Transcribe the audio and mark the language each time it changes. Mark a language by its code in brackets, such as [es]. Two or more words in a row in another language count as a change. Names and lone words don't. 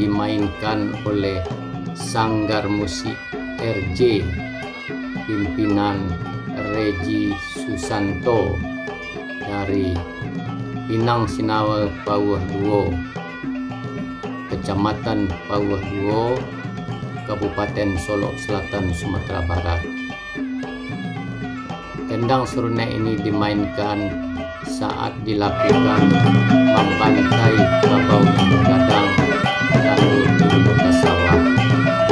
[id] dimainkan oleh Sanggar Musik RJ pimpinan Regi Susanto dari Pinang Sinawa Pawuh Duo, Kecamatan Pawuh Duo, Kabupaten Solok Selatan, Sumatera Barat. Gandang sarunai ini dimainkan saat dilakukan membantai babau gadang dan turun ke sawah.